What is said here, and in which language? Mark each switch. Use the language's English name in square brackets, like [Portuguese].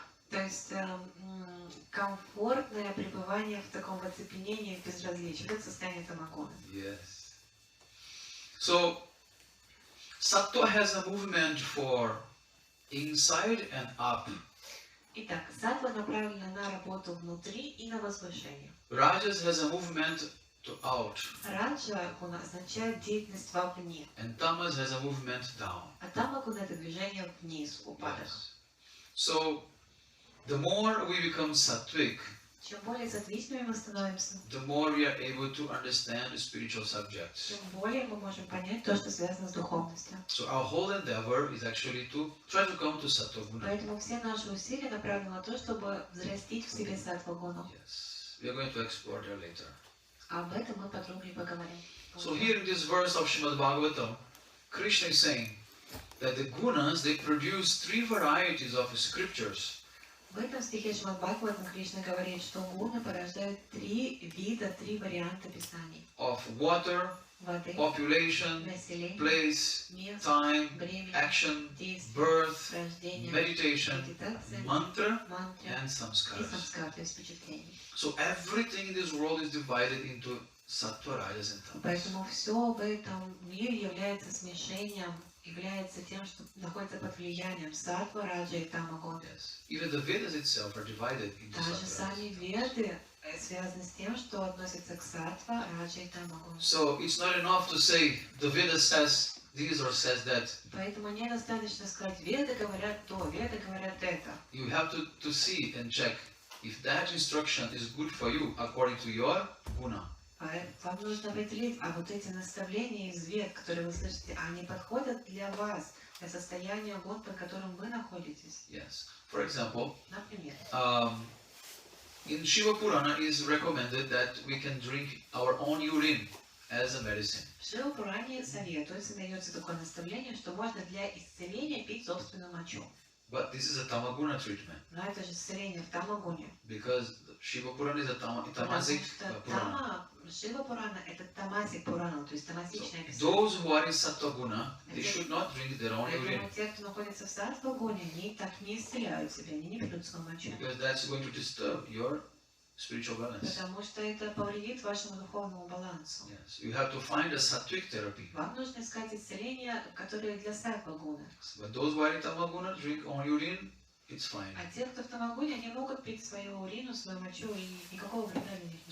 [Russian] То есть комфортное пребывание в таком оцепенении, в безразличии. Это состояние тамагона. [English] Yes. So, sattva has a movement for inside and up. [Russian] Итак, саттва направлена на работу внутри и на возвышение. [English] Rajas has a movement to out. [Russian] Раджа гуна означает деятельность вовне, [English] And tamas has a movement down. [Russian] а тамагуна это движение вниз, упадок. [English] Yes. So, the more we become sattvic, [Russian] Чем более сатвичными мы становимся, [English] the more we are able to understand spiritual subjects. [Russian] тем более мы можем понять то, что связано с духовностью. [English] So our whole endeavor is actually to try to come to sattva guna. [Russian] Поэтому все наши усилия направлены на то, чтобы взрастить в себе саттва-гуну. [English] Yes. We are going to explore that later. [Russian] Об этом мы подробнее поговорим. [English] So here in this verse of Srimad Bhagavatam, Krishna is saying that the gunas, they produce three varieties of scriptures. [Russian] В этом стихе Шримад Бхагаватам Кришна говорит, что гуны порождают три вида, три варианта писаний. [English] Of water, [Russian] Воды, [English] population, [Russian] население, [English] place, [Russian] место, [English] time, [Russian] время, [English] action, [Russian] действие, [English] birth, [Russian] рождение, [English] meditation, [Russian] медитация, [English] mantra, [Russian] мантра [English] and [Russian] и [English] samskaras. [Russian] самскар, то есть впечатление. [English] So everything in this world is divided into sattva, rajas, and tamas. [Russian] Поэтому все в этом мире является смешением, является тем, что находится под влиянием саттва, раджа и тамагуна. [English] Yes. Even the Vedas itself are divided into [Russian] Даже [English] sattva. [Russian] сами веды связаны с тем, что относится к саттва, раджа и тамагуна. [English] So it's not enough to say the Veda says this or says that. [Russian] Поэтому недостаточно сказать, веды говорят то, веды говорят это. [English] You have to see and check if that instruction is good for you according to your guna. [Russian] Вам нужно определить, а вот эти наставления из вед, которые вы слышите, они подходят для вас, для состояния гун, под которым вы находитесь. [English] Yes. For example, [Russian] Например, [English] in Shiva Purana is recommended that we can drink our own urine as a medicine. [Russian] в Шива-Пуране советуется, дается такое наставление, что можно для исцеления пить собственную мочу. [English] But this is a tamaguna treatment [Russian] Но это же исцеление в тамагуне. [English] because Shiva Purana is a [Russian] Потому [English] tamasic [Russian] что [English] Purana. [Russian] Шива-Пурана это тамасик Пурана, то есть [English] So [Russian] тамасичное писание. [English] those who are in Sattva Guna, they should not drink their own urine [Russian] Поэтому те, кто находится в саттва-гуне, они так не исцеляют себя, они не пьют свою мочу. [English] because that's going to disturb your spiritual balance. [Russian] Потому что это повредит вашему духовному балансу. [English] Yes, you have to find a sattvic therapy. [Russian] Вам нужно искать исцеление, которое для саттва-гуны. [English] But those who are in tamaguna drink own urine, it's fine. [Russian] А те, кто в тамагуне, они могут пить свою урину, свою мочу, и никакого вреда для них не